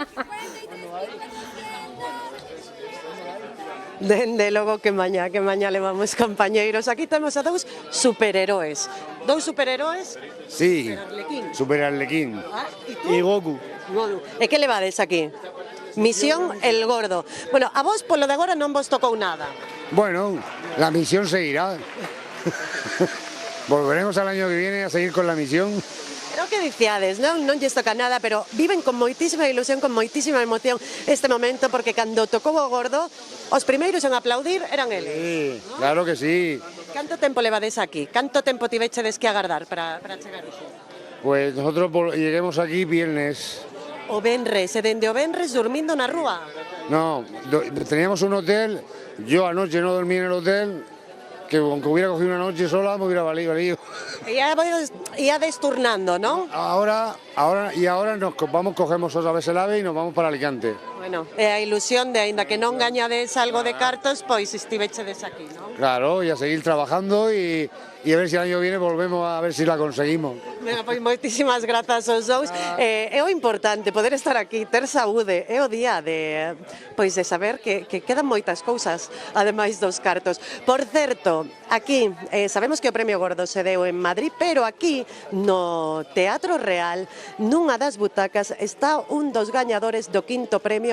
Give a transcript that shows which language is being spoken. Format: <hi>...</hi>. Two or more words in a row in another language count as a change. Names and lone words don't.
<gl>Dende logo que mañá levamos, compañeiros. Aquí temos a dous superheróis. Dous superheróis? Sí, Super Arlequín e Goku. E que levades aquí? Misión El Gordo. Bueno, a vos polo de agora non vos tocou nada.</gl> <es>Bueno, la misión seguirá. Volveremos al año que viene a seguir con la misión.</es> <gl>Pero que diciades, non lles toca nada, pero viven con moitísima ilusión, con moitísima emoción este momento, porque cando tocou o Gordo, os primeiros en aplaudir eran eles. Sí, claro que sí. Canto tempo levades aquí? Canto tempo tivechedes que agardar para chegar aquí?</gl> <es>Pues nosotros lleguemos aquí viernes</es> <gl>o venres, e dende o venres dormindo na rúa.</gl> <es>No, teníamos un hotel, yo anoche no dormí en el hotel, que aunque hubiera cogido una noche sola me hubiera valido.</es> <gl>E ia desturnando, ¿no?</gl> <es>Ahora nos cogemos otra vez el AVE y nos vamos para Alicante.</es> <gl>Bueno, é a ilusión de, aínda que non gañades algo de cartos, pois estivechedes aquí, ¿no?</gl> <es>Claro, y a seguir trabajando y a ver si el año viene volvemos a ver si la conseguimos.</es> <gl>Venga, pois moitísimas grazas aos dous. É o importante poder estar aquí, ter saúde, é o día de saber que quedan moitas cousas, ademais dos cartos. Por certo, aquí sabemos que o Premio Gordo se deu en Madrid, pero aquí no Teatro Real, nunha das butacas, está un dos gañadores do quinto premio.</gl>